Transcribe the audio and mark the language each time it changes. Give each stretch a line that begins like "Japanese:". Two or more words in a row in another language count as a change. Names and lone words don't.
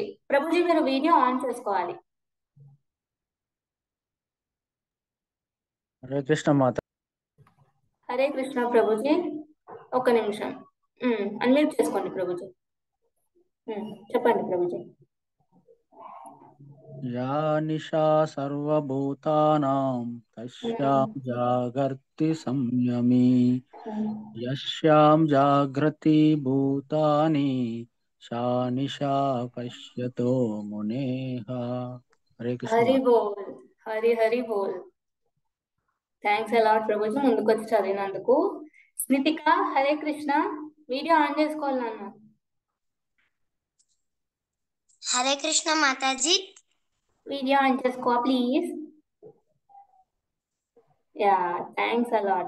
Telugu: ప్రభుజీ మీరు
English: video on
Telugu: చేసుకోవాలి. హరే కృష్ణ మాత. హరే కృష్ణ ప్రభుజీ, ఒక్క నిమిషం అన్మ్యూట్ చేసుకోండి ప్రభుజీ. చెప్పండి ప్రభుజీ.
Sanskrit: या निशा सर्वभूतानां तस्यां जागर्ति संयमी यस्यां जागृति भूतानि सा निशा पश्यतो मुनेः. हरे कृष्ण
Telugu: హరి माता. బోల్. హరి హరి బోల్.
English: thanks a lot
Telugu: ప్రభుజీ ముందుకు వచ్చి చదివినందుకు. స్నితిక హరే కృష్ణ.
English: video on
Telugu: చేసుకోవాలి నాన్న. హరే కృష్ణ మాతాజీ.
English: video on
Telugu: చేసుకో
English: please. ya thanks a lot.